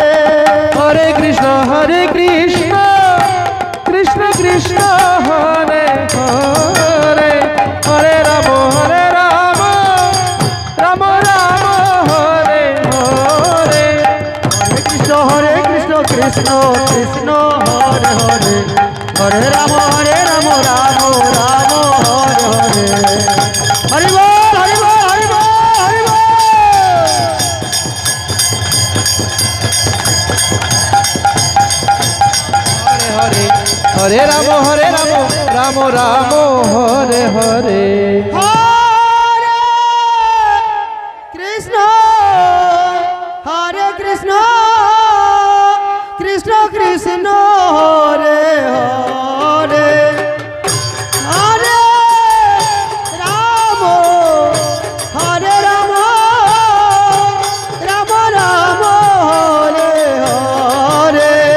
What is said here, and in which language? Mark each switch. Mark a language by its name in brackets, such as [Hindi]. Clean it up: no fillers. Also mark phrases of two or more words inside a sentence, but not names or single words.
[Sanskrit] হরে কৃষ্ণ কৃষ্ণ কৃষ্ণ হরে হরে হরে রাম রাম রাম হরে হরে কৃষ্ণ কৃষ্ণ কৃষ্ণ হরে হরে হরে রাম রাম রাম হরে হরে [Bangla] হরি বল হরি বল হরি বল হরি বল [Sanskrit] হরে হরে রাম রাম রাম হরে হরে হরে কৃষ্ণ কৃষ্ণ হরে হরে হরে রাম হরে রাম রাম রাম হরে হরে